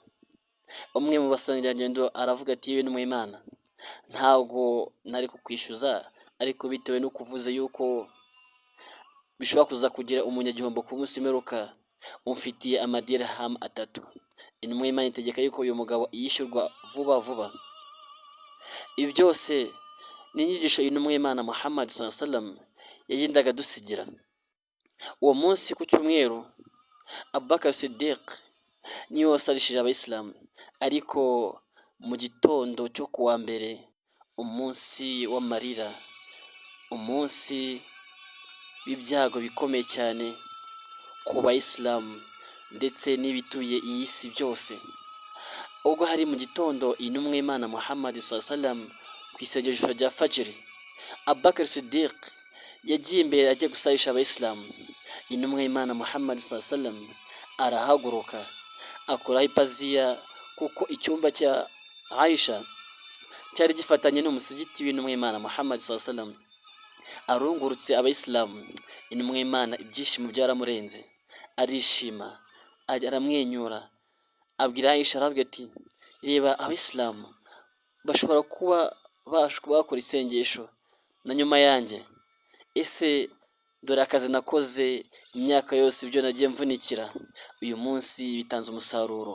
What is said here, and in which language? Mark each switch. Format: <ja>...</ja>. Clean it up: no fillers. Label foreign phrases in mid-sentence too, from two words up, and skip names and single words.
<rw>Umwe mu basangirangendo aravuga ati, yewe intumwa y'Imana, ntabwo nari kukwishyuza, ariko bitewe no kuvuze yuko bishobora kuza kugira umunyagihombo ku munsi w'imperuka, umfitiye amadirham 3. Intumwa y'Imana itegeka yuko uyu mugabo yishyurwa vuba vuba. Ibi byose ni inyigisho intumwa y'Imana Muhammad</rw> <ar>صلى الله عليه وسلم</ar> <rw>yagendaga dusigira. Uwo munsi ku cyumweru, Abubakar Siddiq niwe wasarishije abayisilamu, ariko mu gitondo cyo kuwa mbere, umunsi w'amarira, umunsi w'ibyago bikomeye cyane ku bayisilamu ndetse n'ibituye iyi si byose, ubwo hari mu gitondo intumwa y'Imana Muhammad</rw> <ar>صلى الله عليه وسلم</ar> <rw>ku isengesho rya Fajr, Abubakar Siddiq yagiye imbere ajya gusarisha abayisilamu. Intumwa y'Imana Muhammad</rw> <ar>صلى الله عليه وسلم</ar> <rw>arahaguruka akuraho ipaziya, kuko icyumba cya Aisha cyari gifatanye n'umusigiti w'intumwa y'Imana Muhammad</rw> <ar>صلى الله عليه وسلم.</ar> <rw>Arungurutse abayisilamu, intumwa y'Imana ibyishimo byaramurenze, arishima, aramwenyura, abwira Aisha aravuga ati reba abayisilamu bashobora kuba bakora isengesho na nyuma yanjye, ese dore akazi nakoze imyaka yose, ibyo nagiye mvunikira, uyu munsi bitanze umusaruro.</rw>